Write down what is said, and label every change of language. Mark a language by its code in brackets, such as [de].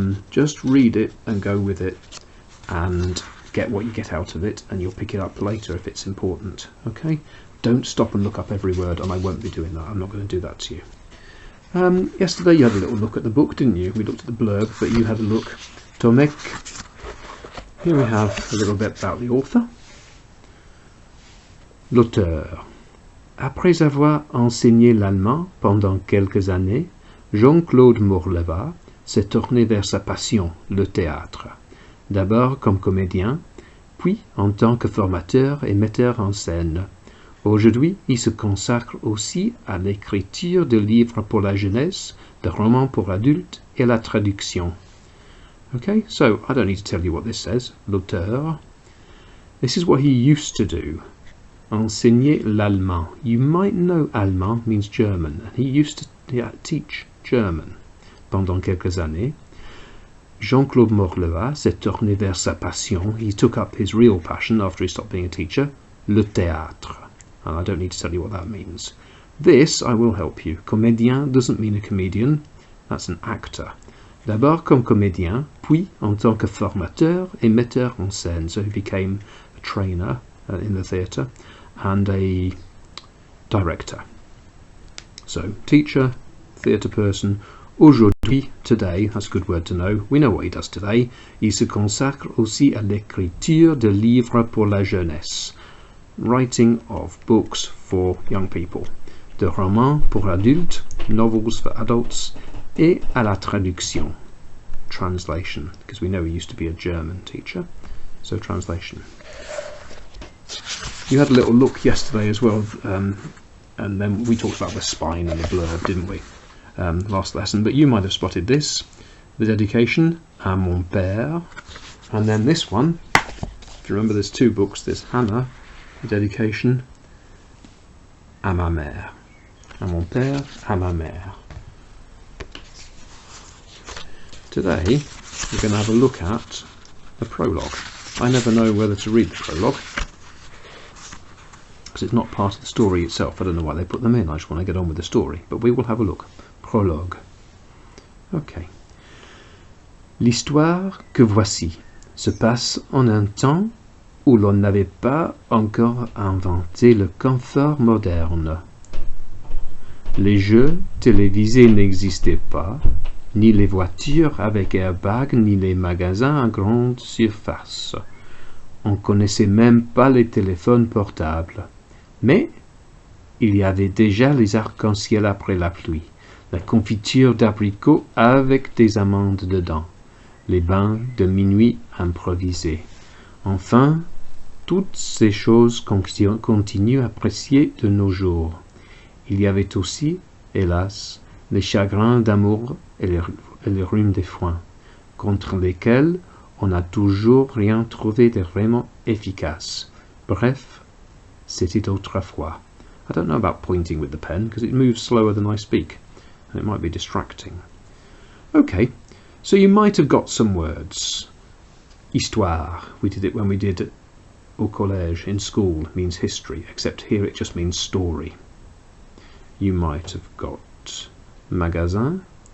[en] Just read it and go with it and get what you get out of it, and you'll pick it up later if it's important. Okay? Don't stop and look up every word, and I won't be doing that. I'm not going to do that to you. Yesterday you had a little look at the book, didn't you? We looked at the blurb, but you had a look. Tomek. Here we have a little bit about the author. [fr] L'auteur. Après avoir enseigné l'allemand pendant quelques années, Jean-Claude Mourlevat s'est tourné vers sa passion, le théâtre. D'abord comme comédien, puis en tant que formateur et metteur en scène. Aujourd'hui, il se consacre aussi à l'écriture de livres pour la jeunesse, de romans pour adultes et à la traduction. [en] Okay, so I don't need to tell you what this says. L'auteur. This is what he used to do. [fr] Enseigner l'allemand. [en] You might know allemand means German, and he used to teach German. [fr] Pendant quelques années, Jean-Claude Mourlevat s'est tourné vers sa passion. [en] He took up his real passion after he stopped being a teacher, le théâtre. And I don't need to tell you what that means. This, I will help you. Comédien doesn't mean a comedian, that's an actor. [fr] D'abord comme comédien, puis en tant que formateur et metteur en scène. [en] So he became a trainer in the theatre and a director. So, teacher, theatre person. Aujourd'hui, today, that's a good word to know. We know what he does today. [fr] Il se consacre aussi à l'écriture de livres pour la jeunesse. [en] Writing of books for young people. [fr] De romans pour adultes, [en] novels for adults, [fr] et à la traduction. [en] Translation, because we know he used to be a German teacher. So, translation. You had a little look yesterday as well, and then we talked about the spine and the blurb, didn't we? Last lesson, but you might have spotted this, the dedication, à mon père, and then this one, if you remember there's two books, there's Hannah, the dedication, à ma mère, [fr] à mon père, à ma mère. [en] Today we're going to have a look at the prologue. I never know whether to read the prologue, because it's not part of the story itself. I don't know why they put them in, I just want to get on with the story, but we will have a look. Prologue. Ok. [fr] L'histoire que voici se passe en un temps où l'on n'avait pas encore inventé le confort moderne. Les jeux télévisés n'existaient pas, ni les voitures avec airbag, ni les magasins à grande surface. On ne connaissait même pas les téléphones portables. Mais il y avait déjà les arcs-en-ciel après la pluie, la confiture d'abricots avec des amandes dedans, les bains de minuit improvisés. Enfin, toutes ces choses qu'on continue à apprécier de nos jours. Il y avait aussi, hélas, les chagrins d'amour et les rhumes des foins, contre lesquels on n'a toujours rien trouvé de vraiment efficace. Bref, c'était autrefois. [en] I don't know about pointing with the pen, because it moves slower than I speak, and it might be distracting. Okay, so you might have got some words. Histoire, we did it when we did au collège, in school, means history, except here it just means story. You might have got magasin,